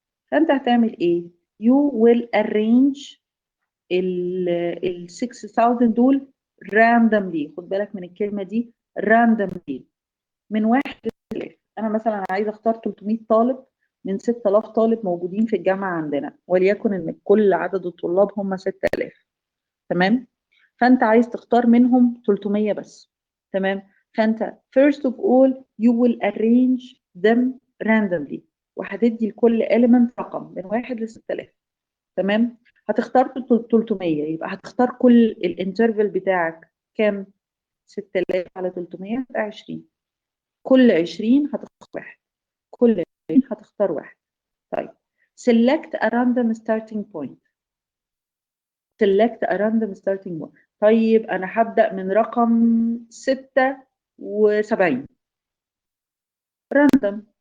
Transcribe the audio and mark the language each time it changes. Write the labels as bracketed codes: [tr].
[ar] فانت هتعمل ايه؟ [en] You will arrange [ar] ال 6000 دول randomly. خد بالك من الكلمة دي randomly من 1 ل 6000. انا مثلا عايزه اختار 300 طالب من 6000 طالب موجودين في الجامعه عندنا، وليكن ان كل عدد الطلاب هم 6000. تمام؟ فانت عايز تختار منهم 300 بس. [en] تمام؟ فانت first of all you will arrange them randomly، [ar] وهتدي لكل element رقم من 1 ل 6000. تمام؟ هتختار 300، يبقى هتختار كل الانترفال بتاعك كام؟ 6000 على 300 يبقى 20. كل 20 هتختار واحد. كل 20 هتختار واحد. [en] طيب select a random starting point. select a random starting point. [ar] طيب أنا هبدأ من رقم 76 random.